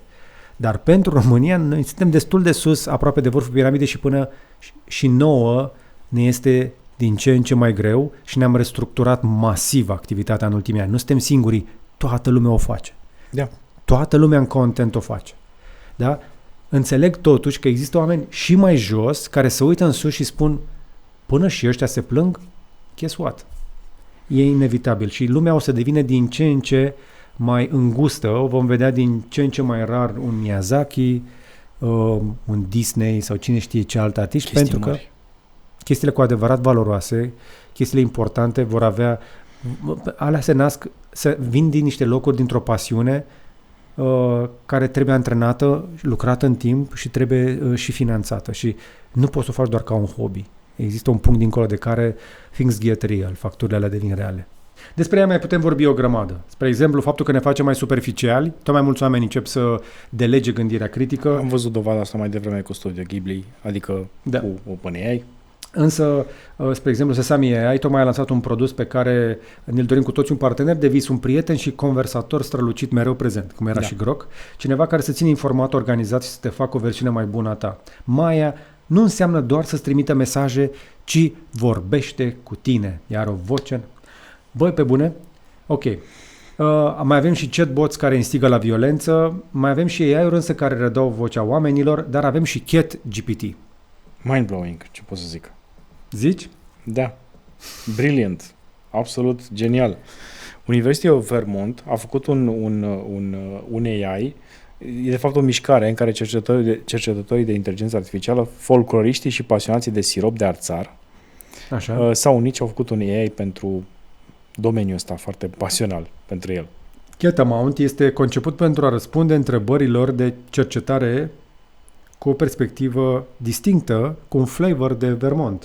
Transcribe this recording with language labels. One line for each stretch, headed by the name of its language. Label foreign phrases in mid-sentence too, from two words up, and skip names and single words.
Romanian: Dar pentru România noi suntem destul de sus, aproape de vârful piramidei și până și nouă ne este din ce în ce mai greu și ne-am restructurat masiv activitatea în ultimii ani. Nu suntem singurii, toată lumea o face. Da. Toată lumea în content o face. Da? Înțeleg totuși că există oameni și mai jos care se uită în sus și spun până și ăștia se plâng,
English: guess what?
Romanian: E inevitabil și lumea o să devină din ce în ce mai îngustă, o vom vedea din ce în ce mai rar un Miyazaki, un Disney sau cine știe ce alt artist, pentru că chestiile cu adevărat valoroase, chestiile importante vor avea, alea se nasc, vin din niște locuri, dintr-o pasiune care trebuie antrenată, lucrată în timp și trebuie și finanțată și nu poți să o faci doar ca un hobby. Există un punct dincolo de care
English: things get real,
Romanian: facturile alea devin reale. Despre ea mai putem vorbi o grămadă. Spre exemplu, faptul că ne facem mai superficiali, tot mai mulți oameni încep să delege gândirea critică. Am văzut dovada asta mai devreme cu Studio Ghibli, adică cu OpenAI. Însă, spre exemplu, Sesame AI tocmai a lansat un produs pe care ne-l dorim cu toți, un partener de vis, un prieten și conversator strălucit mereu prezent, cum era și Grok, cineva care să ține informat, organizat și să te facă o versiune mai bună a ta. Maya nu înseamnă doar să-ți trimită mesaje, ci vorbește cu tine. Iar o voce... Băi, pe bune? Ok. Mai avem și chatbots care instigă la violență, mai avem și AI-uri însă care redau vocea oamenilor, dar avem și ChatGPT. Mind-blowing, ce pot să zic. Zici? Da. Brilliant. Absolut genial. University of Vermont a făcut un AI, e de fapt o mișcare în care cercetătorii de inteligență artificială, folcloriștii și pasionații de sirop de arțar Așa. s-au unit și au făcut un AI pentru domeniul ăsta foarte pasional pentru el. Catamount este conceput pentru a răspunde întrebărilor de cercetare cu o perspectivă distinctă, cu un flavor de Vermont.